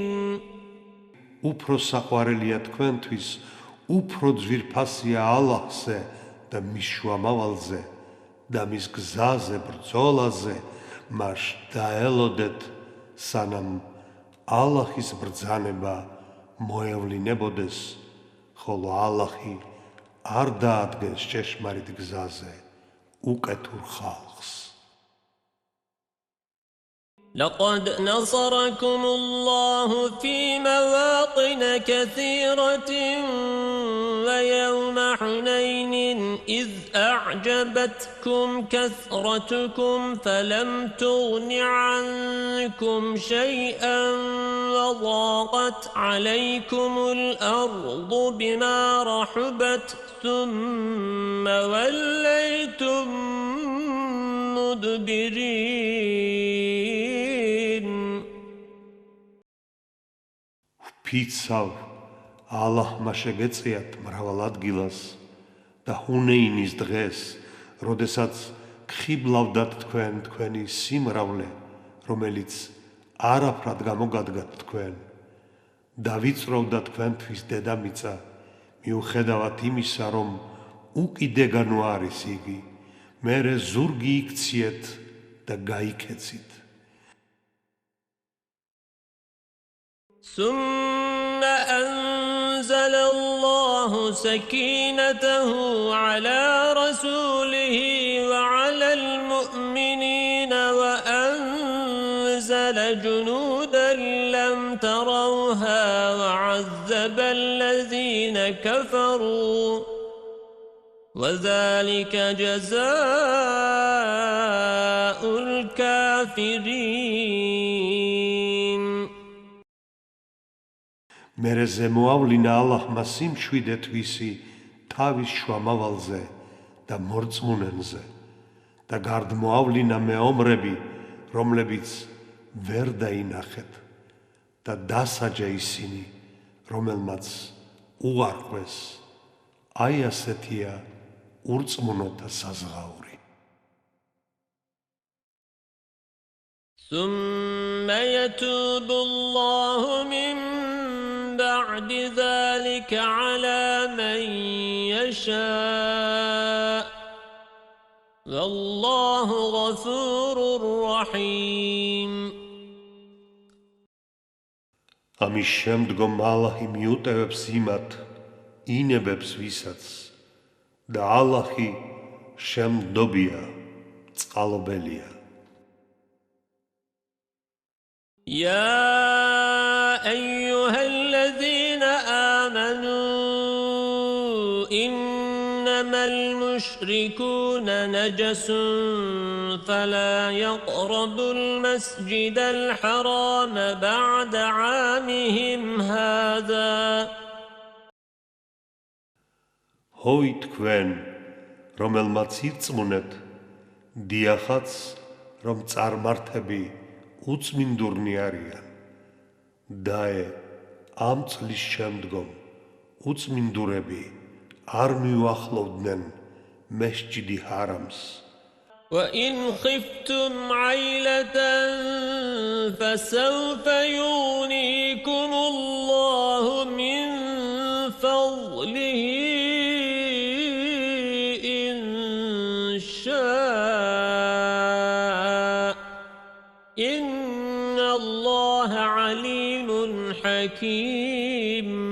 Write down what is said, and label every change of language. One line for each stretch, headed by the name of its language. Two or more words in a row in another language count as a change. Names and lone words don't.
Georgian: უფრო საყვარელია თქვენთვის, უფრო ძვირფასია ალლაჰზე და მის შუამავალზე და მის გზაზე ბრძოლაზე, მას დაელოდეთ, სანამ ალლაჰის ბრძანება მოევლინებოდეს, ხოლო ალლაჰი არ დაადგენს ჭეშმარიტ გზაზე უკეთურ ხალხს.
Arabic: لقد نصركم الله في مواطن كثيرة ويوم حنين إذ أعجبتكم كثرتكم فلم تغن عنكم شيئا وضاقت عليكم الأرض بما رحبت ثم وليتم مدبرين.
Georgian: ფიცავ ალლაჰმა შეგეწიათ მრავალ ადგილას და ჰუნეინის დღეს, როდესაც გხიბლავდათ თქვენი სიმრავლე, რომელიც არაფრად გამოგადგათ თქვენ და ვიწროვდა თქვენთვის დედამიწა, მიუხედავად იმისა, რომ უკიდეგანო არის იგი, მერე ზურგი იქციეთ და გაიქეცით.
Arabic: ثم أنزل الله سكينته على رسوله وعلى المؤمنين وأنزل جنودا لم تروها وعذب الذين كفروا وذلك جزاء الكافرين.
Georgian: მერე ზემოავლინა ალლაჰმა სიმშვიდე თვისი თავის შუამავალზე და მორწმუნენზე და გარდმოავლინა მეომრები, რომლებიც ვერ დაინახეთ და დასაჯა ისინი, რომელმაც უარყვეს. აი ასეთია ურწმუნოთა საზღაური.
Arabic: ثم يتوب الله من بعد ذلك على من يشاء والله غفور رحيم.
Georgian: ამის შემდგომ ალლაჰი მიუტევებს იმათ, ინებებს ვისაც და ალლაჰი შემდობია, წყალობელია.
Arabic: يا أيها الذين آمنوا إنما المشركون نجس فلا يقربوا المسجد الحرام بعد عامهم هذا.
Georgian: Hoi თქვენ, რომელმაც ირწმუნეთ, დიახაც, რომ წარმართები უწმინდურნი არიან. დაე ამ წლის შემდგომ უწმინდურები არ მიუახლოვდნენ მესჯიდი ჰარამს.
Arabic: وَإِنْ خِفْتُمْ عَيْلَةً فَسَوْفَ يُغْنِيكُمُ اللَّهُ مِنْ فَضْلِهِ إِنْ شَاءَ إِنَّ اللَّهَ عَلِيمٌ حَكِيمٌ.